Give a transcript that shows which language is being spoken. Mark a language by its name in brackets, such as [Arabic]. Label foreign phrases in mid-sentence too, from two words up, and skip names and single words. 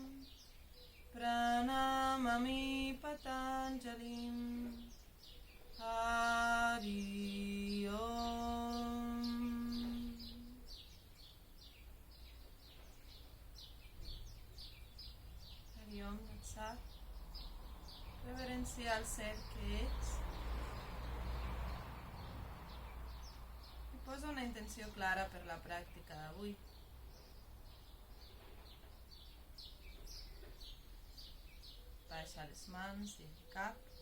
[Sanskrit] Pranamami Patanjalim Hari Om. Hari Om Natsat. [Catalan] Reverencia al ser que ets. Posa una intenció clara per la pràctica d'avui. Baixa les mans i el cap.